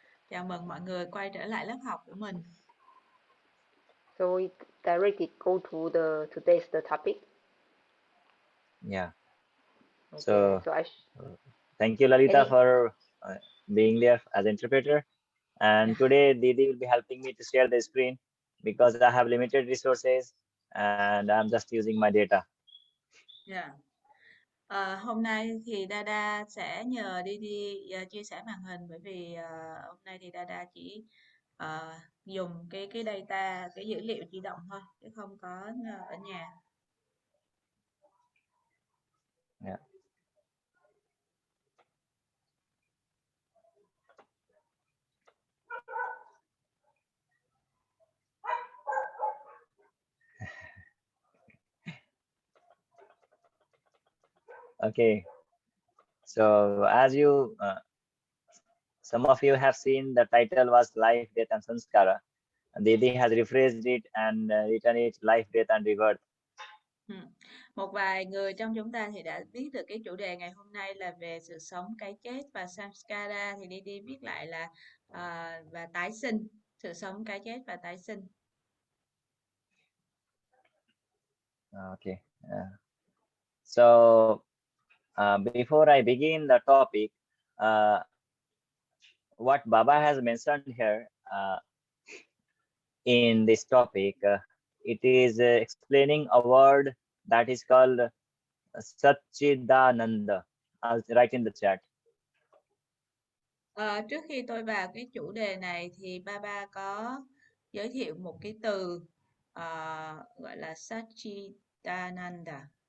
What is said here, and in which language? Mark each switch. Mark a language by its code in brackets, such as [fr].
[vi] Chào mừng mọi người quay trở lại lớp học của mình. [en] So we directly go to today's topic. Yeah. Okay. So I Thank you, Lalita, Any- for being there as interpreter. And Yeah. today, Didi will be helping me to share the screen because I have limited resources and I'm just using my data. Yeah. [vi] Hôm nay thì Dada sẽ nhờ đi chia sẻ màn hình, bởi vì hôm nay thì Dada chỉ dùng cái data, cái dữ liệu di động thôi, chứ không có ở nhà. [en] Yeah. Okay. So as you, some of you have seen, the title was Life, Death and Sanskara. Didi has rephrased it and written it Life, Death and Rebirth. [vi] Một vài người trong chúng ta thì đã biết được cái chủ đề ngày hôm nay là về sự sống, cái chết và samskara, thì đi viết lại là và tái sinh, sự sống, cái chết và tái sinh. [en] Okay. So before I begin the topic, what Baba has mentioned here in this topic, it is explaining a word that is called Satchidananda. I'll write in the chat. [vi] Trước khi tôi vào cái chủ đề này thì Baba có giới thiệu một cái từ gọi là Satchidananda.